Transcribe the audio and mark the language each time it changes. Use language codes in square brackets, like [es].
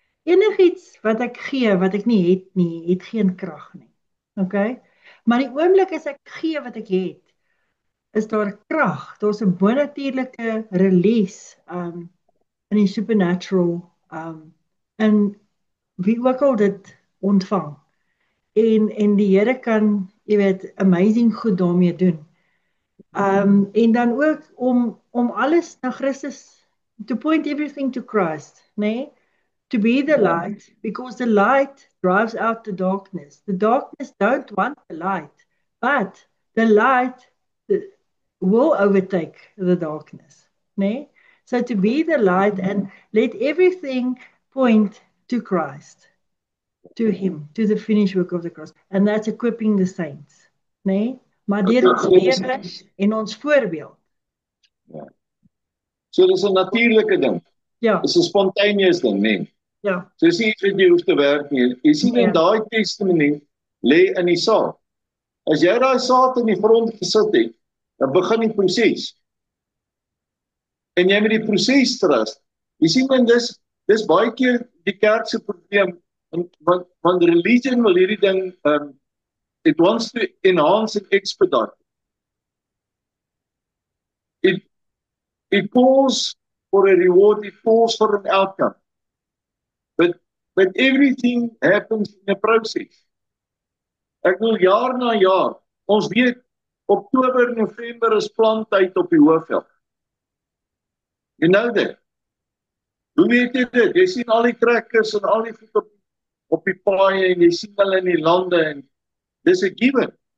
[af] Enigiets wat ek gee wat ek nie het nie, het geen krag nie. Okay? Maar die oomblik as ek gee wat ek het, is daar krag. Daar's 'n bonatuurlike release in die supernatural in wie ook al dit ontvang. En die Here kan, jy weet, amazing goed daarmee doen. En dan ook om alles na Christus, [en] to point everything to Christ, [af] nee? [en] To be the light, because the light drives out the darkness. The darkness don't want the light, but the light will overtake the darkness, nee? So to be the light and let everything point to Christ, to Him, to the finished work of the cross. And that's equipping the saints, nee? [af] Maar deur ons lewe en ons voorbeeld. Ja. So dis 'n natuurlike ding. Ja. Dis 'n spontaneous ding, nee. Ja. So dis nie iets wat jy hoef te werk nie. Jy sien in daai testimonie lê in die saad. As jy daai saad in die grond gesit het, dan begin die proses. En jy moet die proses trust. Jy sien men dis baie keer die kerk se probleem want religion wil hierdie ding [en] it wants to enhance and expedite. It calls for a reward, it calls for an outcome. But everything happens in a process. [af] Ek wil jaar na jaar, ons weet Oktober, November is planttyd op die Hoëveld. [en] You know that. [af] Hoe weet jy dit? Jy sien al die trekkers en al die goed op die paaie en jy sien hulle in die lande en dis 'n given.